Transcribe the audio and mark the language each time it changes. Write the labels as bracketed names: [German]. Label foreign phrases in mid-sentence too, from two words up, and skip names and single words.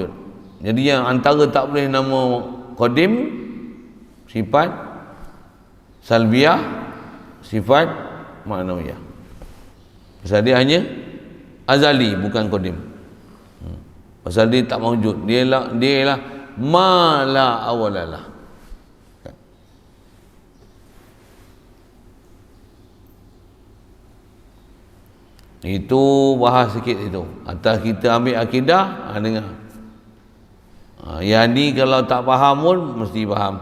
[Malay] Jadi yang antara tak boleh nama qadim sifat salbiah, sifat ma'nawiyah. Pasal dia hanya azali bukan qadim. Pasal dia tak mawujud. Dia ialah [Arabic] ما لا أول له. [Malay] Itu bahas sikit itu. Atas kita ambil akidah, dengar. Yang ni kalau tak faham pun mesti faham.